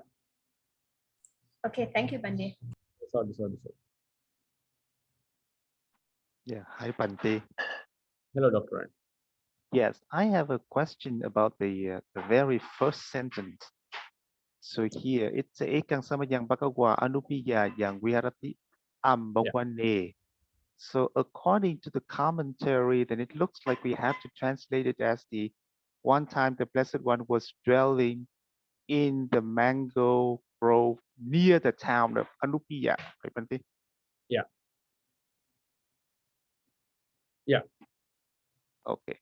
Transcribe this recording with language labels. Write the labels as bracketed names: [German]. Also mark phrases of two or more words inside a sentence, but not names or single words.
[English] Okay, thank you, Bhante. Sorry. Yeah, hi Bhante. Hello, Dr. Ryan. Yes, I have a question about the very first sentence. So here it's [Pali] ekang sama yang bakawa anupiya yang viharati ambangwane. [English] So according to the commentary, then it looks like we have to translate it as the one time the Blessed One was dwelling in the mango grove near the town of Anupiya, right, Bhante? Yeah. Okay.